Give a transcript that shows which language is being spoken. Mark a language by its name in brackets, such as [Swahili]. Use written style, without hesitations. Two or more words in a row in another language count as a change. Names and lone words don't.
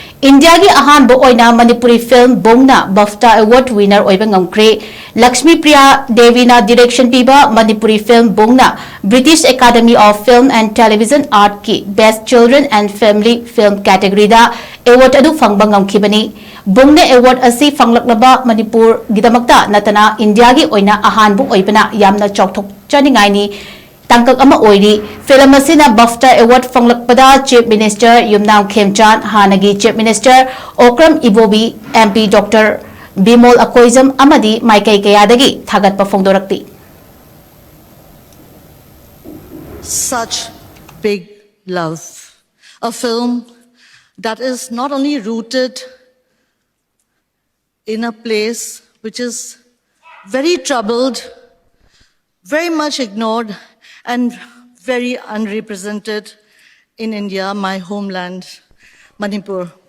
[Manipuri] India gi ahan bo oina Manipuri film Bongna BAFTA Award winner oiba ngamkre Lakshmi Priya Devi na direction piba Manipuri film Bongna British Academy of Film and Television Art ki Best Children and Family Film category da award adu fangba ngamkhibani Bongna award asi fanglaklaba Manipur gidamakta natana India gi oina ahan bo oibana yamna chokthok chaningai ni tangkak ama oiri film asina BAFTA award fanglakpada [English] Chief Minister [Manipuri] Yumnam Khemchan hanagi [English] Chief Minister [Manipuri] Okram Ibobi MP Dr Bimol Akoizam amadi Maikai Kayadagi thagatpa phongdorakti. [English] Such big love, a film that is not only rooted in a place which is very troubled, very much ignored and very unrepresented in India, my homeland, Manipur.